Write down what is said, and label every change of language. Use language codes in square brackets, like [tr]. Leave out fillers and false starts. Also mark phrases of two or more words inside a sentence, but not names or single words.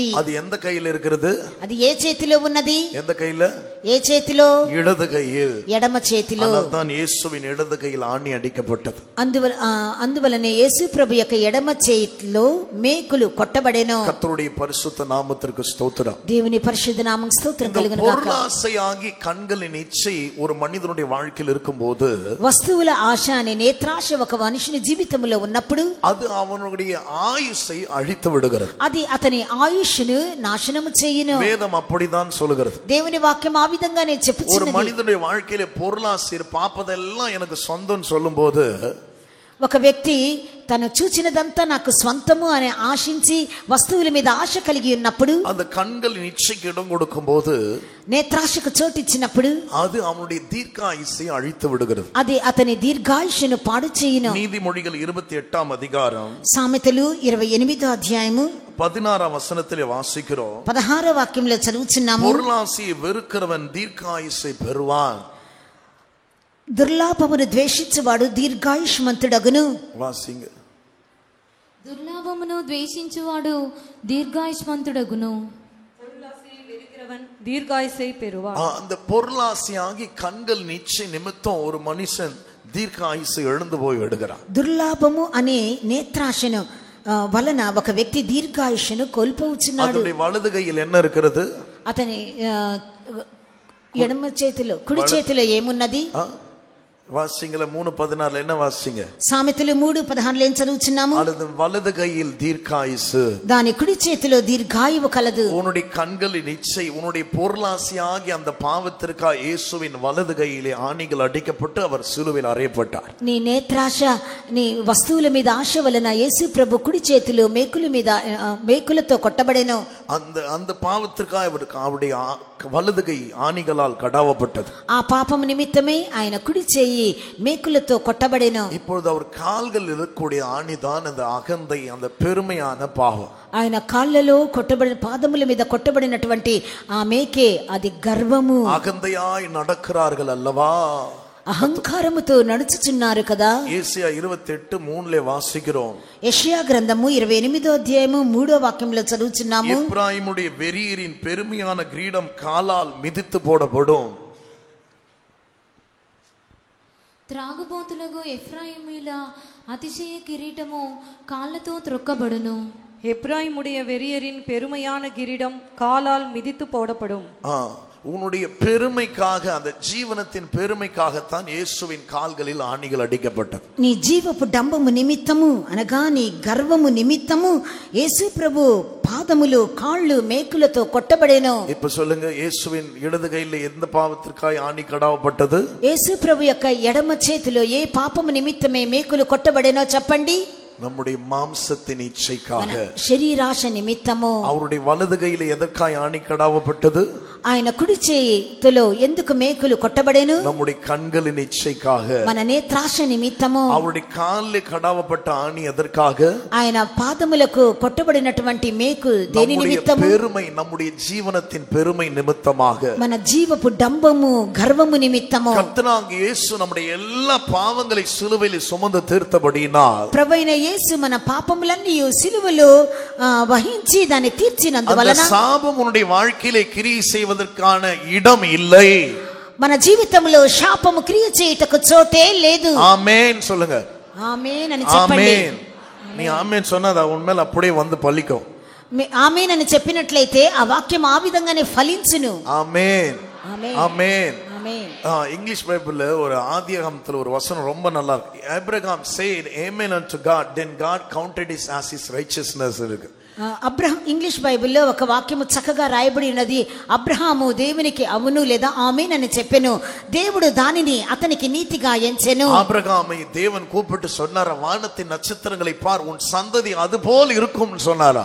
[ta] அது எந்த கையில் இருக்கிறது? [te] అది ఏ చేతిలో ఉన్నది? [ta] எந்த கையில? [te] ఏ చేతిలో? [ta] இடது கையில். [te] ఎడమ చేతిలో. [ta] தான் இயேசுவின் இடது கையில் ஆணி அடிக்கப்பட்டது. [te] అందువలనే యేసు ప్రభు యొక్క ఎడమ చేతిలో మేకులు కొట్టబడెను. [ta] கர்த்தருடைய பரிசுத்த நாமத்திற்கு ஸ்தோத்திரம். [te] దేవుని పరిశుద్ధ నామముకు స్తోత్రం కలుగును గాక. [ta] பொருளாசையாகி கண்களின் இச்சை ஒரு மனிதனுடைய வாழ்க்கையில் இருக்கும்போது, [te] వస్తువుల ఆశ అనే నేత్రాశ ఒక మనిషిని జీవితంలో ఉన్నప్పుడు [ta] அது அவனுடைய ஆயுசை அழித்து விடுகிறது. [te] అది అతని ఆయుష్ను నాశనము చేయును. [ta] வேதம் அப்படிதான் சொல்லுகிறது. [te] దేవుని వాక్యం ఆ విధంగానే [ta] ஒரு [te] చెప్పుచున్నది. [ta] மனிதனுடைய வாழ்க்கையில பொருளாசை பார்ப்பதெல்லாம் எனக்கு சொந்தம் சொல்லும்போது, [te] ఒక వ్యక్తి తను చూచినదంతా నాకు స్వంతము అని ఆశించి వస్తువుల మీద ఆశ కలిగి ఉన్నప్పుడు, [ta] அந்த கண்களின் இச்சைக்கு இடம் கொடுக்கும்போது, [te] నేత్రాశకు చోటు ఇచ్చినప్పుడు [ta] அது அவனுடைய தீர்க்காயுசை அழித்து விடுகிறது. [te] అది అతని దీర్ఘాయుష్ను పాడు చేయును. [ta] நீதிமொழிகள் 28ஆம் அதிகாரம் [te] సామెతలు 28వ అధ్యాయము [ta] 16ஆம் வசனத்திலே வாசிக்கிறோம். [te] 16వ వాక్యంలో చదువుచున్నాము. [ta] பொருளாசையை வெறுக்கிறவன் தீர்க்காயுசை பெறுவான். [te] దుర్లాభమును ద్వేషించువాడు దీర్ఘాయుష్మంతుడగును. [ta] வாசிங்க. [te] దుర్లాభమును ద్వేషించువాడు దీర్ఘాయుష్మంతుడగును. [ta] தீர்காயுசை பெறுவார். அந்த பொருளாசையாகி கண்கள் நிச்சய நிமித்தம் ஒரு மனுஷன் தீர்க்காயுசை எழுந்து போய் விடுகிறான். [te] దుర్లాభము అనే నేత్రాశను వలన ఒక వ్యక్తి దీర్ఘాయుష్ను కోల్పోవచ్చున్నాడు. [ta] அதனுடைய வலது கையில் என்ன இருக்கிறது? [te] అతని ఎడమ చేతిలో కుడి చేతిలో ఏమున్నది? [ta] வாசிங்கள 3:16 என்ன வாசிங்க? [te] సామెతలు 3:16 ఏం చదువుచున్నాము? [ta] அல்லது வலது கையில் தீர்க்காயுசு, [te] దాని కుడి చేతిలో దీర్ఘాయువు కలదు. [ta] உன்னுடைய கண்களின் இச்சை, உன்னுடைய பொருளாசையாகி அந்த பாவத்திற்காக இயேசுவின் வலது கையிலே ஆணிகள் அடிக்கப்பட்டு அவர் சிலுவையில் அறையப்பட்டார். [te] నీ నేత్రాశ నీ వస్తువుల మీద ఆశ వలన యేసు ప్రభు కుడి చేతిలో మేకుల మీద మేకులతో కొట్టబడెను. [ta] அந்த பாவத்திற்காக அவருடைய வலது கை ஆணிகளால் கடாவப்பட்டது. [te] ఆ పాపము నిమిత్తమే ఆయన కుడి చేయి మేకులతో కొట్టబడెను. [ta] இப்பொழுது அவர் கால்கள் இருக்கக்கூடிய ஆணிதான் அந்த அகந்தை, அந்த பெருமையான பாவம். [te] ఆయన కాళ్ళలో కొట్టబడిన పాదముల మీద కొట్టబడినటువంటి ఆ మేకే అది గర్వము. [ta] அகந்தையாய் நடக்கிறார்கள் அல்லவா? [te] అహంకారముతో నడుచుచున్నారు కదా. [ta] ஏசாயா 28:3 வாசிக்கிறோம். [te] యెషయా గ్రంథము 28వ అధ్యాయము 3వ వాక్యంలో చదువుచున్నాము. [ta] எப்பிராயீமுடைய வெறியரின் பெருமையான கிரீடம் காலால் மிதித்து போடப்படும். [te] త్రాగుబోతులకు ఎఫ్రాయిముల అతిశయ కిరీటము కాళ్ళతో త్రొక్కబడును. [ta] எப்ராயிமுடைய வெறியரின் பெருமையான கிரீடம் காலால் மிதித்து போடப்படும். உன்னுடைய பெருமைக்காக, அந்த ஜீவனத்தின் பெருமைக்காகத்தான் இயேசுவின் கால்களில் ஆணிகள் அடிக்கப்பட்டது. [te] నీ జీవపు డంబము నిమిత్తము అనగా నీ గర్వము నిమిత్తము యేసు ప్రభు పాదములు కాళ్ళు మేకులతో కొట్టబడెను. [ta] இப்ப சொல்லுங்க, இயேசுவின் இடது கையில எந்த பாவத்திற்காக ஆணி கடாவப்பட்டது? [te] యేసు ప్రభు యొక్క ఎడమ చేతిలో ఏ పాపము నిమిత్తమే మేకులు కొట్టబడెనో చెప్పండి. [ta] நம்முடைய மாம்சத்தின் இச்சைக்காக, [te] శరీరాశ నిమిత్తము. [ta] அவருடைய வலது கையில எதற்காய் ஆணி கடாவப்பட்டது? [te] ఆయన కుడి చేతిలో ఎందుకు మేకులు కొట్టబడెను? [ta] நம்முடைய கண்களின் இச்சைக்காக. [te] మన నేత్రాశ నిమిత్తము. [ta] அவருடைய காலில் கடாவப்பட்ட ஆணி எதற்காக? [te] ఆయన పాదములకు కొట్టబడినటువంటి మేకు దేని నిమిత్తము? [ta] பெருமை, நம்முடைய ஜீவனத்தின் பெருமை நிமித்தமாக, [te] మన జీవపు డంబము గర్వము నిమిత్తము. [ta] கர்த்தராகிய இயேசு நம்முடைய எல்லா பாவங்களை சிலுவையில் சுமந்து தீர்த்தபடியினால், [te] ప్రభువైన యేసు మన పాపములన్నీ సిలువలో వహించి దాన్ని తీర్చినందువలన [ta] சாபம் உன்னுடைய வாழ்க்கையிலே கிரியை செய்வதற்கான இடம் இல்லை. [te] మన జీవితంలో శాపము క్రియ చేయుటకు చోటే లేదు. [ta] ஆமென் சொல்லுங்க. [te] ఆమేన్ అని చెప్పండి. [ta] ஆமென். நீ ஆமென் சொன்னா அது உன்மேல அப்படியே வந்து பலிக்கும். [te] ఆమేన్ అని చెప్పినట్లయితే ఆ వాక్యం ఆ విధంగానే ఫలించును. [ta] ஆமென். [te] ఆమేన్. [ta] ஆமென். [te] ఆమేన్. [ta] இங்கிலீஷ் பைபிள்ல ஒரு ஆதியாகமத்துல ஒரு வசனம் ரொம்ப நல்லா இருக்கு. [en] Abraham said amen unto God, then God counted it as his righteousness இருக்கு. [te] అబ్రహాం ఇంగ్లీష్ బైబిల్లో ఒక వాక్యము చక్కగా రాయబడి ఉన్నది. అబ్రహాము దేవునికి అవును లేదా ఆమేన్ అని చెప్పెను, దేవుడు దానిని అతనికి నీతిగా ఎంచెను. [ta] ஆபிரகாமை தேவன் கூப்பிட்டு சொன்னாரா, வானத்தின் நட்சத்திரங்களை பார், உன் சந்ததி அதுபோல் இருக்கும்னு சொன்னாரா.